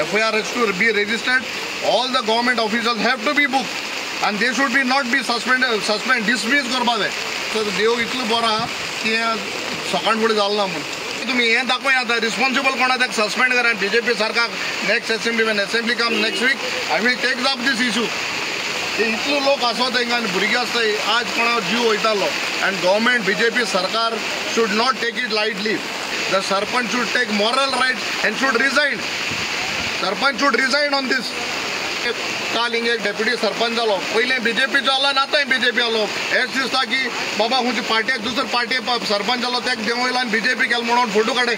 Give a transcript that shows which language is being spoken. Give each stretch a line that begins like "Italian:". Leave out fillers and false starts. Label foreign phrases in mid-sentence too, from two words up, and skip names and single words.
English: FIR has to be registered. All the government officials have to be booked, and they should be not be dismissed
Konkani: करपा जाय. So देव इतलो बरो आहा की सकाळ फुडें जालें ना म्हणून. तुम्ही हे दाखवा आता रिस्पॉन्सिबल कोणा ताका सस्पेंड करा.
English: BJP सरकार next assembly cum next week I will take up this issue.
Konkani: इतलो लोक आसत हिंगा आनी भुरगीं आसताय आज कोणा जीव वयतालो,
English: and government BJP सरकार should not take it lightly. The Sarpanch should take moral right and should resign. Sarpanch should resign on this.
Konkani: काल हिंग एक डेप्युटी सरपंच जालो, पयलें BJP चो आला आतांय BJP आलो. हेच दिसता की बाबा खंयच्या पार्टीक दुसरे पार्टी सरपंच जालो तेका देंव वयलो आनी BJP केलो म्हणून फोटो काडय.